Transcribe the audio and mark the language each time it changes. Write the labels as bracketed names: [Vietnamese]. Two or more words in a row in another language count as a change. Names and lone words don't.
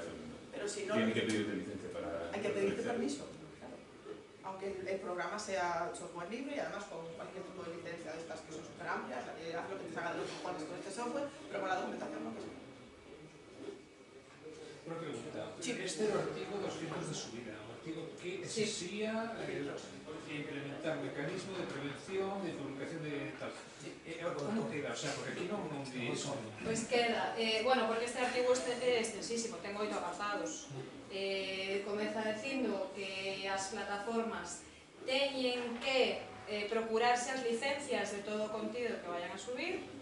[Spanish] Pero si no, tiene que pedirte licencia para... hay que pedirte para permiso. Claro. Aunque el programa sea software libre y además con cualquier tipo de licencia de estas que son súper amplias, haz lo que te salga de los cojones con este software, pero con la documentación no, que sí. Una pregunta. Sí. [Galician] Este é o artigo 200 de subida, un artigo que exigía implementar mecanismo de prevención, de publicación de tal. [Spanish] ¿Cómo queda? O sea, [Galician] porque aquí non di eso. [Spanish] Pues queda, bueno, [Galician] porque este artigo é extensísimo, ten 8 apartados. Comeza dicindo que as plataformas teñen que procurarse as licencias de todo o contido que vayan a subir.